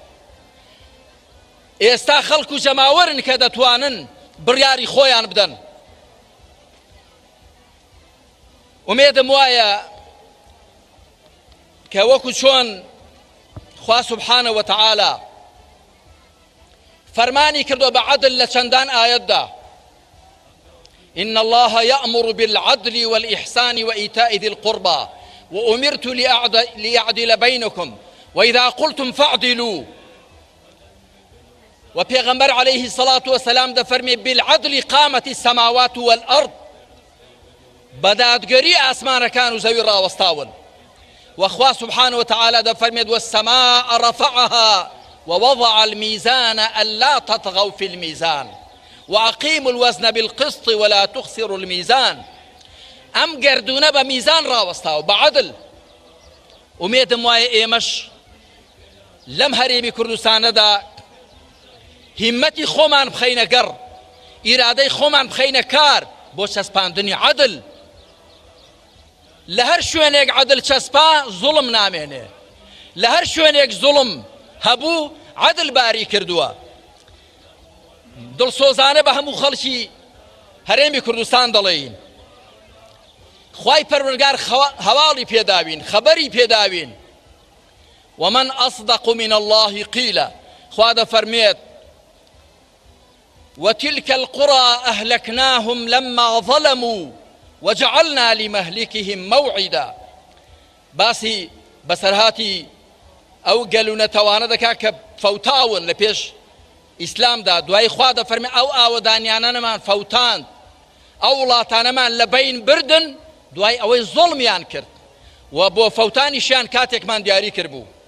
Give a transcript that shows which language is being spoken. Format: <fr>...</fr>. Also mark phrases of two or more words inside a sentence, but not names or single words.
<ckb>ئێستا خەڵک و جەماوەرن کە دەتوانن بڕیاری خۆیان بدەن. ئومێدم وایە کە وەکو چۆن خوا</ckb> <ar>سبحانە وتعالى</ar> <ckb>فەرمانی کردو بە عەدل لە چەندان ئایەتدا:</ckb> <ar>إن الله يأمر بالعدل والإحسان وإيتاء ذي القربى وأمرت لأعدل بينكم وإذا قلتم فاعدلوا. وبيغمبر عليه الصلاة والسلام دفرمي بالعدل قامت السماوات والأرض،</ar> <ckb>بدادگەری ئاسمانەکان و زەوی ڕاوەستاون.</ckb> <ar>وخوا سبحانه وتعالى دفرمي والسماء رفعها ووضع الميزان ألا تطغوا في الميزان وأقيموا الوزن بالقسط ولا تخسروا الميزان.</ar> <ckb>ئەم گەردونە بە میزان ڕاوەستاوە بە عەدل. ئومێدم وایە ئێمەش لەم هەرێمی کوردستانەدا هیمەتی خۆمان بخەینە گەڕ، ئیرادەی خۆمان بخەینە کار بۆ چەسپاندنی عەدل. لە هەر شوێنێک عەدل چەسپا زوڵم نامێنێ، لە هەر شوێنێک زوڵم هەبوو عەدل باری کردووە. دڵسۆزانە بە هەموو خەڵکی هەرێمی کوردستان دەڵێین، خوای پەروەردگار هەواڵی پێداوین، خەبەری پێداوین.</ckb> <ar>ومن أصدق من الله قيلا،</ar> <ckb>خوا دەفەرمێت</ckb> <ar>وتلك القرى أهلكناهم لما ظلموا وجعلنا لمهلكهم موعدا.</ar> <ckb>باسی بەسەرهاتی ئەو گەل و نەتەوانە دەکا کە فەوتاون لە پێش ئیسلامدا، دوای خوا دەفەرمێ ئەو ئاوەدانیانەمان فەوتاند، ئەو وڵاتانەمان لە بین بردن دوای ئەوەی زۆڵمیان کرد و بۆ فەوتانیشیان کاتێکمان دیاری کردبوو.</ckb>